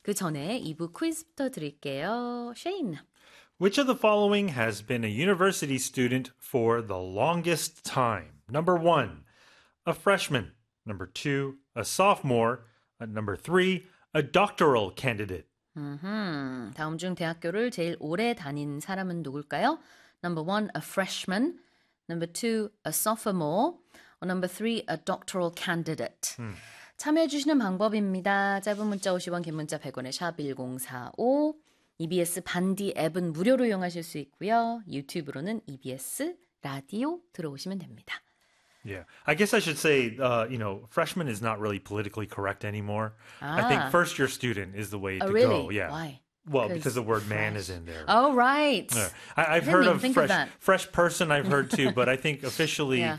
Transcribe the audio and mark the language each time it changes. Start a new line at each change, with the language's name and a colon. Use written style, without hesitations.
Korean: 그 전에 2부 퀴즈부터 드릴게요. 쉐인.
English: Which of the following has been a university student for the longest time? Number one, a freshman. Number two, a sophomore. Number three, a doctoral candidate.
Korean: 다음 중 대학교를 제일 오래 다닌 사람은 누굴까요?
English: Number one, a freshman. Number two, a sophomore. Or number three, a doctoral candidate.
Korean: 참여해 주시는 방법입니다. 짧은 문자 50원, 긴 문자 100원에 샵 1045. EBS 반디 앱은 무료로 이용하실 수 있고요. 유튜브로는 EBS 라디오 들어오시면 됩니다.
English: Yeah, I guess I should say, you know, freshman is not really politically correct anymore. 아. I think first year student is the way oh, to really? go. Yeah. Why? Well, because the word man is in there. Oh, right. Yeah. I've heard of fresh person, I've heard too, but I think officially yeah.